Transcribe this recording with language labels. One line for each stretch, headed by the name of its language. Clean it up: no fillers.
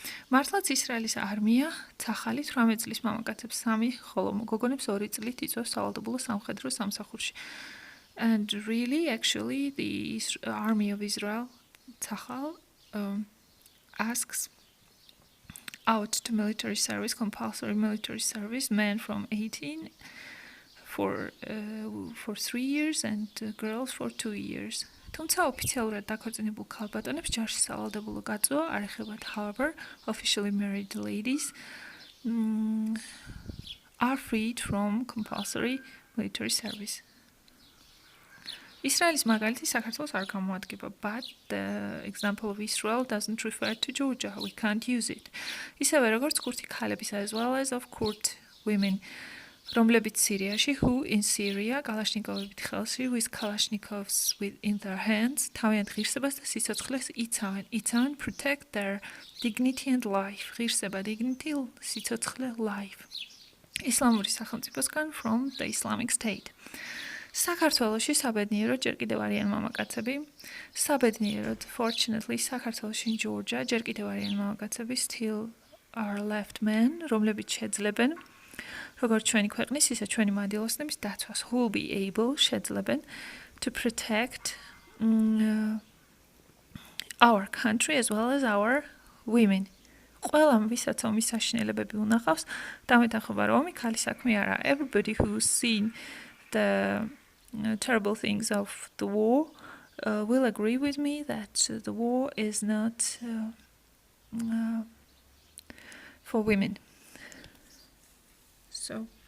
Georgian: მართლაც ისრაელის არმია ცახალით 18 წლის მამაკაცებს 3, ხოლო გოგონებს 2 წლით იწვევს სავალდებულო სამხედრო სამსახურში.
English: And really, actually, the army of Israel, Tzachal, asks out to military service, compulsory military service, men from 18 for 3 years and girls for 2 years.
Georgian: თუმცა ოფიციალურად დაქორწინებულ ქალბატონებს ჯარში სავალდებულო გაწვა არ ეხებათ.
English: However, officially married ladies are freed from compulsory military service.
Georgian: ისრაელის მაგალითი საქართველოს არ გამოადგება,
English: but the example of Israel doesn't refer to Georgia. We can't use it.
Georgian: ისევე როგორც ქურთი ქალების
English: as well as of Kurd women.
Georgian: რომლებიც სირიაში,
English: who in Syria,
Georgian: კალაშნიკოვებით ხელში,
English: with Kalashnikovs in their hands,
Georgian: თავიანთ ღირსებას და სიცოცხლეს იცავენ,
English: protect their dignity and life.
Georgian: ღირსება,
English: dignity,
Georgian: სიცოცხლე,
English: life.
Georgian: ისლამური სახელმწიფოსგან
English: from the Islamic State.
Georgian: საქართველოში საბედნიეროდ ჯერ კიდევ არიან მამაკაცები. საბედნიეროდ,
English: fortunately,
Georgian: საქართველოში
English: in Georgia
Georgian: ჯერ კიდევ არიან მამაკაცები,
English: still are left men,
Georgian: რომლებიც შეძლებენ როგორც ჩვენი ქვეყნის, ისე ჩვენი მადიდოსნების დაცვას,
English: who will be able
Georgian: შეძლებენ
English: to protect our country as well as our women.
Georgian: ყველამ ვისაც ომის საშინელებები უნახავს, დამეთანხმება რომ ომი ქალის საქმე არა.
English: Everybody who's seen the terrible things of the war will agree with me that the war is not for women. So,